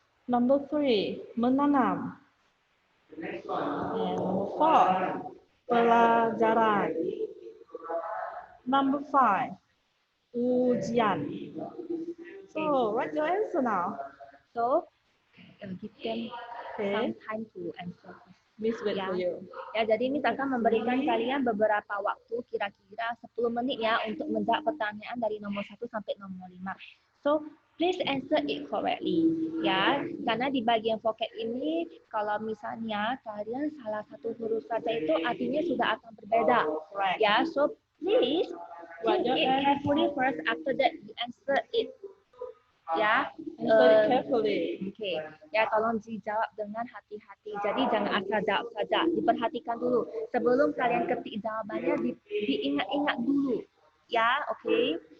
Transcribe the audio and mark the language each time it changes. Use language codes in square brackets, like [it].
[en] Number 3. Menanam. And number 4. Pelajaran. Number 5. Ujian. So write your answer now. So give them some time to answer. Miss wait for you. [id] Ya, jadi Miss akan memberikan kalian beberapa waktu, kira-kira 10 menit ya, untuk menjawab pertanyaan dari nomor 1 sampai nomor 5. [en] So, please answer it correctly. [id] Ya, karena di bagian vocab ini, kalau misalnya kalian salah satu huruf saja itu artinya sudah akan berbeda. [en] Ya, so please think it carefully first. After that, you answer it. [id] Ya, [en] carefully. [id] Okay. Ya, tolong dijawab dengan hati-hati. Jadi jangan asal jawab saja. Diperhatikan dulu. Sebelum kalian ketik jawabannya, diingat-ingat dulu. Ya, okay.